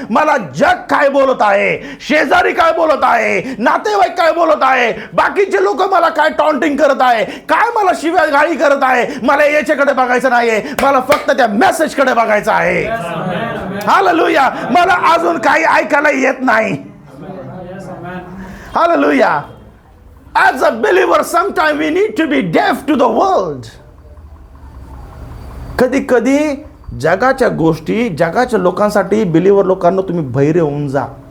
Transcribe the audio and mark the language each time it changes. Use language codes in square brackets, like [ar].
[mr] मला जग काय बोलत आहे, शेजारी काय बोलत आहे, नातेवाईक काय बोलत आहे, बाकीचे लोक मला काय टॉन्टिंग करत आहे, काय मला शिव्या गाळी करत आहे, मला याच्याकडे बघायचं नाहीये. मला फक्त त्या मेसेजकडे बघायचं आहे. हालेलुया. मला अजून काही ऐकायला येत नाही. Hallelujah. [en] As a believer, sometimes we need to be deaf to the world. [mr] कधी कधी जगाच्या गोष्टी, जगाच्या लोकांसाठी, बिलीवर लोकांना तुम्ही बहिरे होऊन जा.